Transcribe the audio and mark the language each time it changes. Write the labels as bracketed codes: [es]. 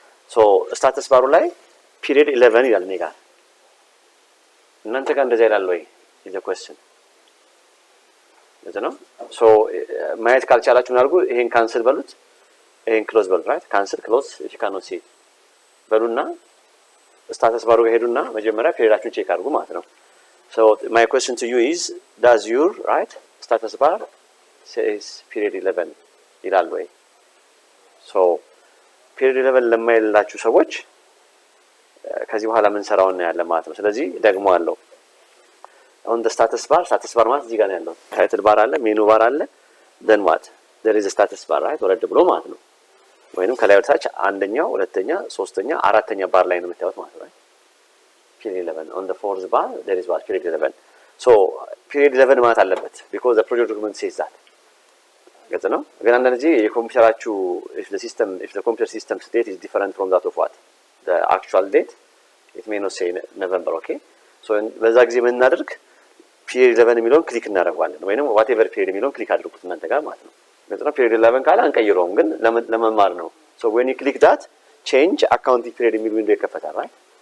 [am] So status bar ላይ period 11 ይላል እኔ ጋር። እናንተ ጋር እንደዛ ይላል ወይ? [en] is the question. [am] ነው? So ማየት ካልቻላችሁ ምን አድርጉ? ይሄን ካንሰል በሉት፣ ይሄን ክሎዝ በሉት፣ right? [en] cancel close if you cannot see [am] በሉና status bar ጋር ሄዱና መጀመሪያ ፔሪዳችሁን ቼክ አድርጉ ማለት ነው። [en] So my question to you is, does your right status bar says period 11 [am] ይላል ወይ? So period 11 ለማይላችሁ ሰዎች ከዚህ በኋላ ምን ሰራው ነው ያለ ማለት ነው። ስለዚህ ደግሞ አለው [en] on the status bar [am] ማለት እዚህ ጋር ነው ያለው። title bar አለ፣ menu bar አለ, [en] then what? there is a status bar, right? [am] ወረድ ብሎ ማለት ነው። ወይንም ከላይ ወደ ታች አንደኛው፣ ሁለተኛ፣ ሶስተኛ፣ አራተኛ ባር ላይ ነው የምታዩት ማለት ነው። [en] period 11 on the fourth bar there is what? period 11. So period 11 [am] ማለት አለበት [en] because the project document says that. [am] ገጽ ነው። ግን አንዳንድ ጊዜ የኮምፒውተራችሁ [en] if the computer system date is different from that of what? the actual date, it may not say November, okay? [am] So በዛ ጊዜ ምን እናደርግ? period 11 የሚለውን ክሊክ እናደርጋለን ወይንም whatever period የሚለውን ክሊክ አድርጉት እናንተ ጋር ማለት ነው። ገጽ ነው። period 11 ካለ አንቀይረውም ግን ለመማር ነው። [en] So when you click that, [am] change accounting period የሚል ዊንዶው ይከፈታል, right?